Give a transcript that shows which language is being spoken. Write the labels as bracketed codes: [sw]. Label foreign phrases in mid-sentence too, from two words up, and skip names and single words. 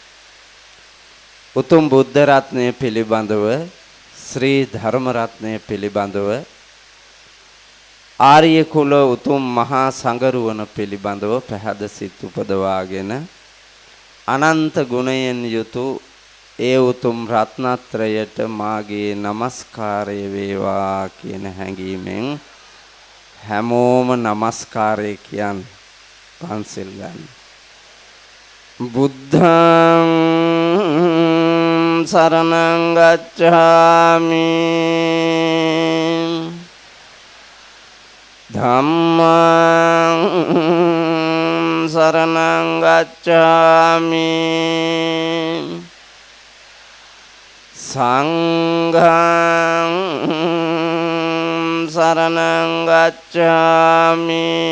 [si] උතුම් බුද්ධ රත්නය පිළිබඳව ශ්‍රී ධර්ම රත්නය පිළිබඳව ආර්ය කුල උතුම් මහා සංගරුවන පිළිබඳව පැහැදසිත උපදවාගෙන අනන්ත ගුණයෙන් යුතු ඒ උතුම් රත්නත්‍රයට මාගේ নমස්කාරය වේවා කියන හැඟීමෙන් හැමෝම নমස්කාරය කියන් පන්සිල් ගන්න. [pi] බුද්ධං සරණං ගච්ඡාමි ධම්මං සරණං ගච්ඡාමි සංඝං සරණං ගච්ඡාමි